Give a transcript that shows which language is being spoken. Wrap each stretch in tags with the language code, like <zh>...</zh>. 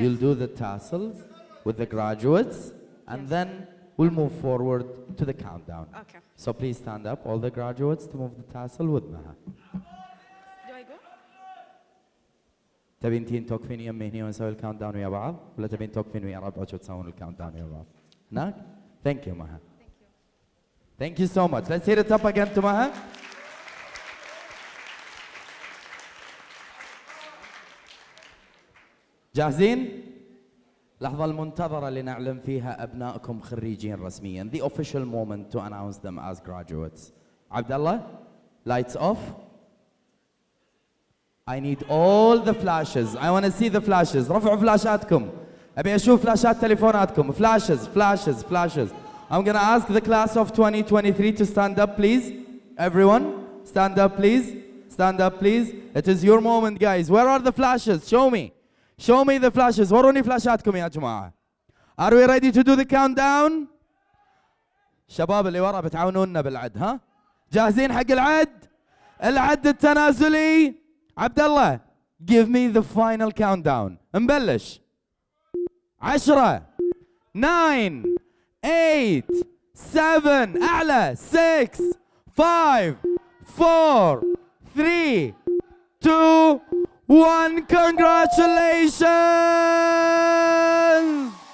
<en>You'll do the tassels with the graduates, and then we'll move forward to the countdown. Okay. So please stand up, all the graduates, to move the tassel with Maha. Do I go?</en> <ar>تبين تين توقفين يمي هني ونسوي الكاونت داون ويا بعض، ولا تبين توقفين ويا ربعك وتسوون الكاونت داون ويا بعض؟ هناك؟</ar> <en>Thank you, Maha. Thank you so much. Let's hear it up again to Maha.</en> <ar>جاهزين؟ لحظة المنتظرة لنعلم فيها أبنائكم خريجين رسمياً.</ar> <en>The official moment to announce them as graduates. عبد الله, lights off. I need all the flashes. I want to see the flashes.</en> <ar>رفعوا فلاشاتكم. أبي أشوف فلاشات تليفوناتكم.</ar> <en>Flashes, flashes, flashes. I'm going to ask the class of 2023 to stand up, please. Everyone, stand up, please. Stand up, please. It is your moment, guys. Where are the flashes? Show me. Show me the flashes.</en> <ar>وروني فلاشاتكم يا جماعة.</ar> <en>Are we ready to do the countdown?</en> <ar>شباب اللي ورا بتعاونونا بالعد ها؟ جاهزين حق العد؟ العد التنازلي.</ar> <en>عبد الله give me the final countdown.</en> <ar>نبلش. 10 9 8 7 أعلى 6 5 4 3 2 1</ar> <en>Congratulations!</en>